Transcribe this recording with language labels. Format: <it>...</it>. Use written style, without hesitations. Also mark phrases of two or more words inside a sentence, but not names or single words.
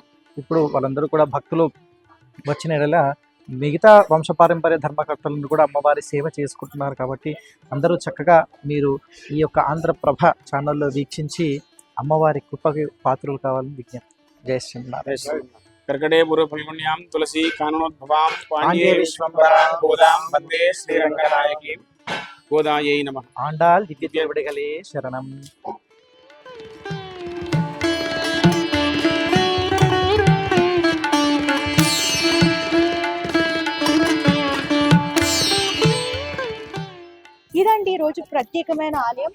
<te>ఇప్పుడు వాళ్ళందరూ కూడా భక్తులు వచ్చిన ఎడల మిగతా వంశపారంపర్య ధర్మకర్తలను కూడా అమ్మవారి సేవ చేసుకుంటున్నారు. కాబట్టి అందరూ చక్కగా మీరు ఈ యొక్క ఆంధ్రప్రభ ఛానల్లో వీక్షించి అమ్మవారి కృపకి పాత్రలు కావాలని విజ్ఞప్తి. జై శ్రీనారాయణ.</te> <sa>कर्कटे पूर्व फल्गुण्यां तुलसी काननोद्भवां पाण्ड्ये विश्वम्भरां गोदां वन्दे श्रीरङ्गनायकीं गोदायै नमः.</sa> <te>ఆండాల్ దివ్య దేవుడిగలే శరణం. ఇదండి ఈ రోజు ప్రత్యేకమైన ఆలయం.</te>